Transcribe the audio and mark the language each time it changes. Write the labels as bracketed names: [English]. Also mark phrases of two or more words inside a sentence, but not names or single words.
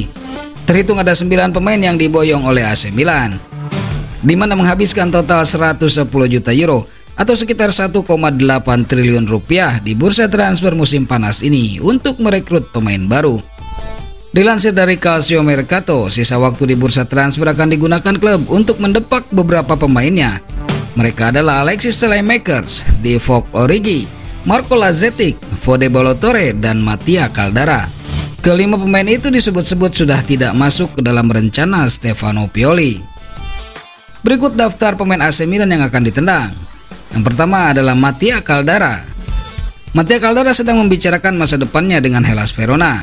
[Indonesian] Terhitung ada 9 pemain yang diboyong oleh AC Milan, di mana menghabiskan total 110 juta euro atau sekitar 1,8 triliun rupiah di bursa transfer musim panas ini untuk merekrut pemain baru. Dilansir dari Calcio Mercato, sisa waktu di bursa transfer akan digunakan klub untuk mendepak beberapa pemainnya. Mereka adalah Alexis Saelemaekers, Divock Origi, Marco Lazetic, Fode Balotore, dan Mattia Caldara. Kelima pemain itu disebut-sebut sudah tidak masuk ke dalam rencana Stefano Pioli. Berikut daftar pemain AC Milan yang akan ditendang. Yang pertama adalah Mattia Caldara. Mattia Caldara sedang membicarakan masa depannya dengan Hellas Verona.